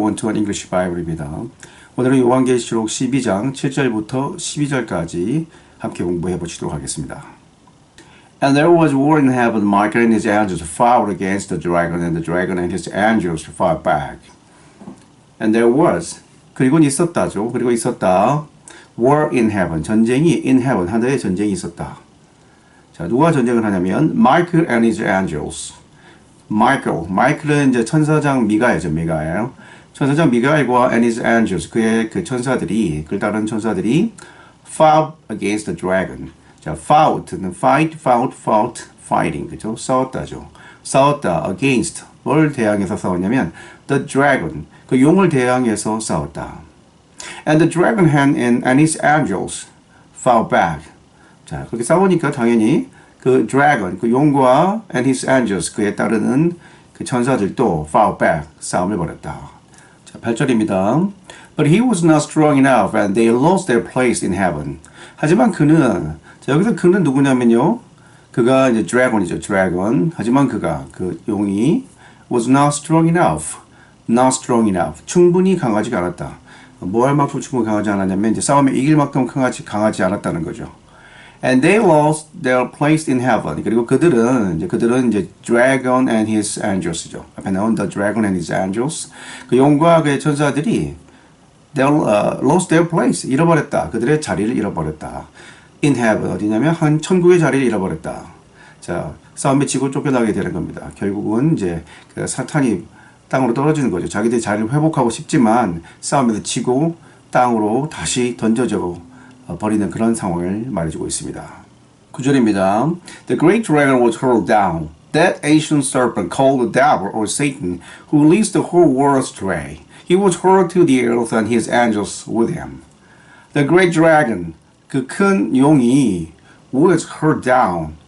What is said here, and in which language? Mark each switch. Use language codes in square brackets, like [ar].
[ko] 원투원 잉글리시 바이블입니다. 오늘은 요한계시록 12장 7절부터 12절까지 함께 공부해 보시도록 하겠습니다. [en] And there was war in heaven, Michael and his angels fought against the dragon, and the dragon and his angels fought back. And there was, [ko] 그리고 있었다죠. 그리고 있었다. [en] War in heaven, [ko] 전쟁이 [en] in heaven, [ko] 하늘에 전쟁이 있었다. 자, 누가 전쟁을 하냐면 [en] Michael and his angels. [ko] 마이클은 이제 천사장 미가엘이죠, 미가엘. 천사장 미가엘과 [en] and his angels, [ko] 그의 그 천사들이, 그를 따르는 천사들이 [en] fought against the dragon. [ko] 자, fought는 fight, fought, fighting, 그죠? 싸웠다죠. 싸웠다, against, 뭘 대항해서 싸웠냐면 [en] the dragon, [ko] 그 용을 대항해서 싸웠다. [en] And the dragon and his angels fought back. [ko] 자, 그렇게 싸우니까 당연히 그 dragon, 그 용과 [en] and his angels, [ko] 그에 따르는 그 천사들도 [en] fought back, [ko] 싸움을 벌였다. 자, 8절입니다. [en] But he was not strong enough and they lost their place in heaven. [ko] 하지만 그는, 자, 여기서 그는 누구냐면요. 그가 이제 dragon이죠, dragon. 하지만 그가, 그 용이 [en] was not strong enough. not strong enough. [ko] 충분히 강하지가 않았다. 뭐 할 만큼 충분히 강하지 않았냐면 이제 싸움에 이길 만큼 강하지 않았다는 거죠. [en] And they lost their place in heaven. [ko] 그리고 그들은 이제 [en] dragon and his angels [ko] 죠. 앞에 나온 [en] the dragon and his angels. [ko] 그 용과 그의 천사들이 [en] lost their place. [ko] 잃어버렸다. 그들의 자리를 잃어버렸다. [en] In heaven. [ko] 어디냐면 한 천국의 자리를 잃어버렸다. 자, 싸움에 지고 쫓겨나게 되는 겁니다. 결국은 이제 그 사탄이 땅으로 떨어지는 거죠. 자기들이 자리를 회복하고 싶지만 싸움에서 지고 땅으로 다시 던져져 버리는 그런 상황을 말해주고 있습니다. 9절입니다. [en] The great dragon was hurled down. That ancient serpent called the devil or Satan, who leads the whole world astray. He was hurled to the earth and his angels with him. The great dragon, [ko] 그 큰 용이 [en] was hurled down.